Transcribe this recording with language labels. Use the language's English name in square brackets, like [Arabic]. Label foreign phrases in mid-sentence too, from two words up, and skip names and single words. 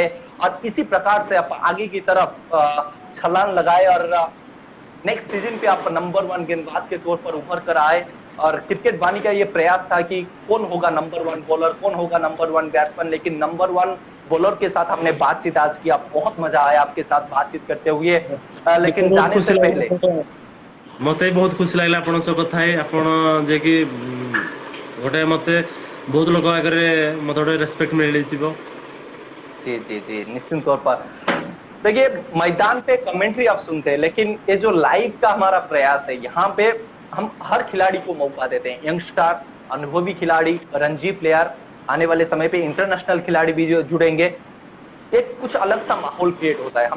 [Hindi] और इसी प्रकार से आप आगे की तरफ छलांग लगाए और [English] next season [Hindi] पे आप नंबर 1 गेंदबाज के तौर पर उभर कर आए। और क्रिकेट बानी का ये प्रयास था कि कौन होगा नंबर 1 बॉलर, कौन होगा नंबर 1 बैट्समैन, लेकिन नंबर 1 बॉलर के साथ हमने बातचीत आज किया। बहुत मजा आया आपके साथ बातचीत करते हुए। लेकिन [Odia] ବହୁତ [Hindi] जाने [Odia] ଖୁସି [Hindi] से पहले, [Odia] ଲାଗିଲା ମତେ ବି ବହୁତ ଖୁସି ଲାଗିଲା ଆପଣଙ୍କ ସହ କଥା ହେଇ ଆପଣ ଯେ କି ଗୋଟେ ମତେ ବହୁତ ଲୋକ ଆଗରେ ମତେ ଗୋଟେ ରେସପେକ୍ଟ ମିଳିଥିବ [Hindi] जी जी जी, निश्चित तौर पर। देखिए, मैदान पे कमेंट्री आप सुनते हैं, लेकिन ये जो लाइव का हमारा प्रयास है, यहाँ पे हम हर खिलाड़ी को मौका देते हैं। यंगस्टर, अनुभवी खिलाड़ी, रणजी प्लेयर, आने वाले समय पे इंटरनेशनल खिलाड़ी भी जो जुड़ेंगे, एक कुछ अलग सा माहौल क्रिएट होता है।